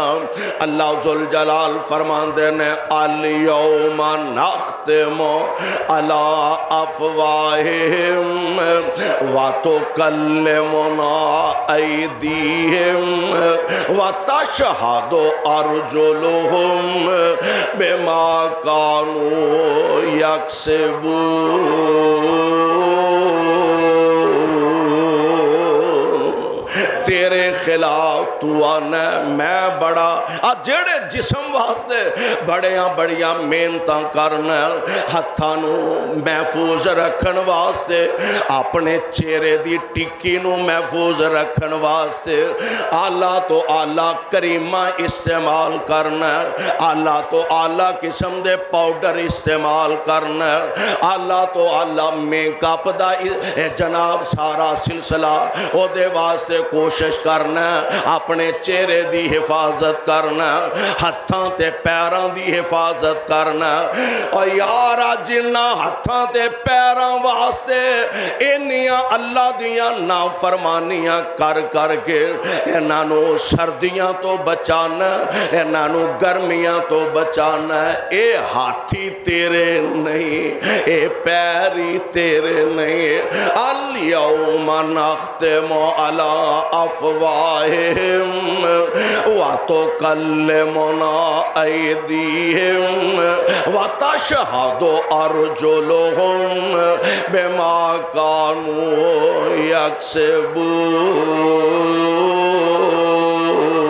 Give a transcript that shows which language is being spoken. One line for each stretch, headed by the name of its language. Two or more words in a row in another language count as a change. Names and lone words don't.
Arabic: اللہ ذل جلال
Punjabi: فرماندے نے
Arabic: الیوم نختم علی افواہہم وتکلمنا ایدیہم وتشہد ارجلہم بما کانوا یکسبون۔
Punjabi: تیرے خلاف تو آنا میں بڑا جڑے جسم واسطے بڑیاں بڑیاں محنتاں کرنا، ہتھانو محفوظ رکھن واسطے، اپنے چہرے دی ٹکی نو محفوظ رکھن واسطے آلہ تو آلہ کریمہ استعمال کرنا، آلہ تو آلہ قسم دے پاؤڈر استعمال کرنا، آلہ تو آلہ میک اپ دا جناب سارا سلسلہ او دے واسطے کوشش کرنا، اپنے چہرے دی حفاظت کرنا، ہتھاں تے پیراں دی حفاظت کرنا۔ اور یارا جنہ ہتھاں تے پیراں واسطے انیاں اللہ دیاں نافرمانیاں کر کر کے انہوں سردیاں تو بچانا، انہوں گرمیاں تو بچانا، اے ہاتھی تیرے نہیں، اے پیری تیرے نہیں۔
Arabic: الیوم نختم علی افواہہم وتکلمنا ایدیہم وتشہد ارجلہم بما کانوا یکسبون۔